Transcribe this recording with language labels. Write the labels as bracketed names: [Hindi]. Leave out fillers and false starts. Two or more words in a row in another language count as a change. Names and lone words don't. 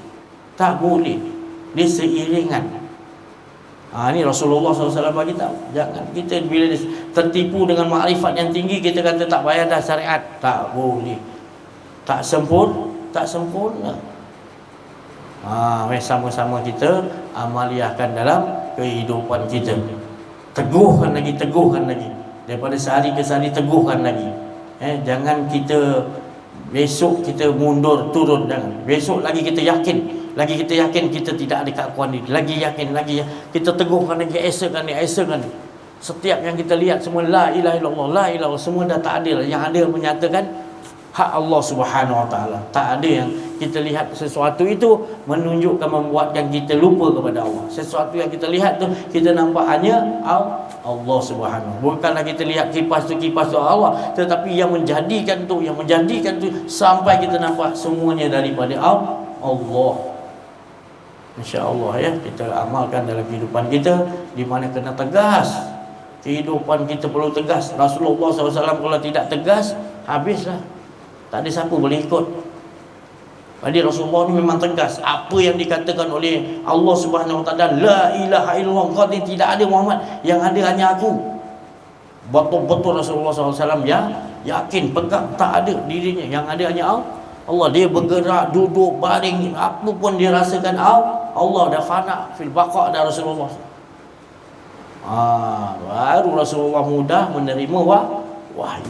[Malay] Dia seiringan. Ini Rasulullah SAW bagi tahu. Jangan kita bila tertipu dengan makrifat yang tinggi, kita kata tak payah dah syariat. Tak boleh. Tak sempurna. Sama-sama kita amaliahkan dalam kehidupan kita. Teguhkan lagi. Daripada sehari ke sehari teguhkan lagi. Jangan kita besok kita mundur turun, jangan. Besok lagi kita yakin. Kita tidak ada keakuan ini. Lagi yakin. Kita teguhkan lagi, esakan. Setiap yang kita lihat semua [Arabic] لا إله إلا الله, [Malay] semua dah tak ada. Yang ada menyatakan hak Allah [Arabic] سبحانه وتعالى. [Malay] Tak ada yang kita lihat sesuatu itu menunjukkan, membuatkan kita lupa kepada Allah. Sesuatu yang kita lihat tu kita nampak hanya Allah Subhanahu. Bukanlah kita lihat kipas tu Allah, tetapi yang menjadikan tu sampai kita nampak semuanya daripada Allah. InsyaAllah ya, kita amalkan dalam kehidupan kita, di mana kena tegas. Kehidupan kita perlu tegas. Rasulullah SAW kalau tidak tegas, habislah. Tak ada siapa boleh ikut. Jadi Rasulullah ni memang tegas. Apa yang dikatakan oleh Allah [Arabic] سبحانه وتعالى, لا إله إلا الله, [Malay] kau ni tidak ada Muhammad, yang ada hanya aku. Betul-betul Rasulullah SAW ya, yakin, pegang, tak ada dirinya, yang ada hanya Allah. Dia bergerak, duduk, baring, apa pun dia rasakan Allah. Dah [Arabic] فناء في البقاء' [Malay] dah Rasulullah. Baru Rasulullah mudah menerima wahyu.